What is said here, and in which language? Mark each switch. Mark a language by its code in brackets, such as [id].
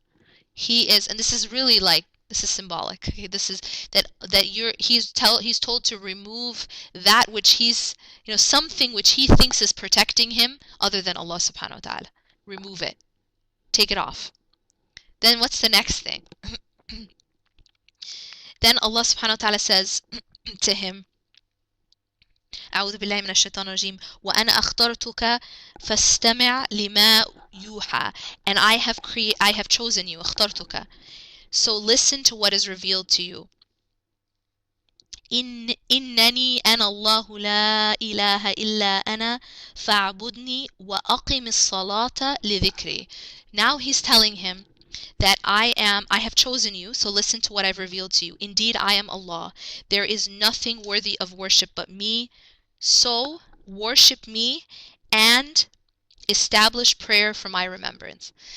[en] And this is really this is symbolic. Okay, this is he's told to remove that which something which he thinks is protecting him other than Allah subhanahu wa ta'ala. Remove it. Take it off. Then what's the next thing? Then Allah subhanahu wa ta'ala says to him, [ar] أعوذ بالله من الشيطان الرجيم وأنا أخترتك فاستمع لما يوحى. [en] And I have chosen you, اخترتك. So listen to what is revealed to you. [ar] إنني أنا الله لا إله إلا أنا فاعبدني وأقم الصلاة لذكري. [en] Now he's telling him that I have chosen you, so listen to what I've revealed to you. Indeed, I am Allah. There is nothing worthy of worship but me. So worship me and establish prayer for my remembrance.